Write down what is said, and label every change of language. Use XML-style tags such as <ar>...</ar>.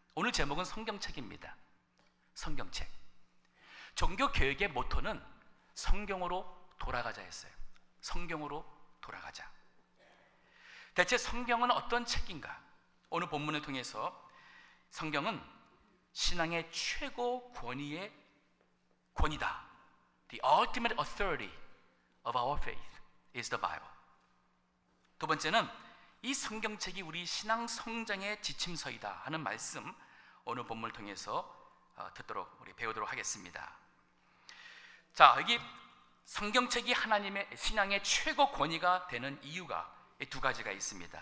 <ko>오늘 제목은 성경책입니다. 성경책. 종교개혁의 모토는 성경으로 돌아가자였어요. 성경으로 돌아가자. 대체 성경은 어떤 책인가? 오늘 본문을 통해서 성경은 신앙의 최고 권위의 권위다.</ko> <en>The ultimate authority of our faith is the Bible.</en> <ko>두 번째는 이 성경책이 우리 신앙 성장의 지침서이다 하는 말씀, 오늘 본문을 통해서 우리 배우도록 하겠습니다. 자, 여기 성경책이 하나님의 신앙의 최고 권위가 되는 이유가 두 가지가 있습니다.</ko>